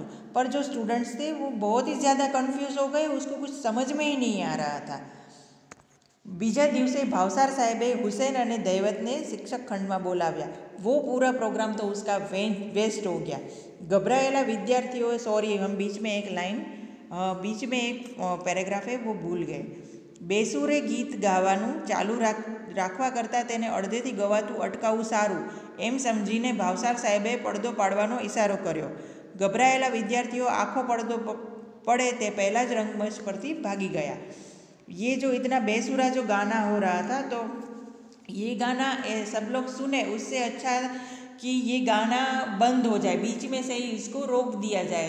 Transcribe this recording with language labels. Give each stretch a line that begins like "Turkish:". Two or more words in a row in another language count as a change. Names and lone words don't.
Hindi: पर जो स्टूडेंट्स थे वो बहुत ही ज़्यादा कन्फ्यूज हो गए, उसको कुछ समझ में ही नहीं आ रहा था।
Gujarati: બીજા દિવસે ભાવસાર સાહેબે હુસૈન અને દૈવત ને શિક્ષક ખંડ માં બોલાવ્યા।
Hindi: वो पूरा प्रोग्राम तो उसका वेस्ट हो गया।
Gujarati: ગભરાયેલા વિદ્યાર્થીઓ,
Hindi: सॉरी हम बीच में एक पैराग्राफ है वो भूल गए।
Gujarati: બેસુરે ગીત ગાવાનું ચાલુ રાખવા કરતા તેને અડધેથી ગવાતું અટકાવવું સારું એમ સમજીને ભાવસાર સાહેબે પડદો પાડવાનો ઇશારો કર્યો। ગભરાયેલા વિદ્યાર્થીઓ આખો પડદો પડે તે પહેલા જ રંગમંચ પરથી ભાગી ગયા।
Hindi: ये जो इतना बेसुरा जो गाना हो रहा था, तो ये गाना सब लोग सुने, उससे अच्छा कि ये गाना बंद हो जाए, बीच में से ही इसको रोक दिया जाए।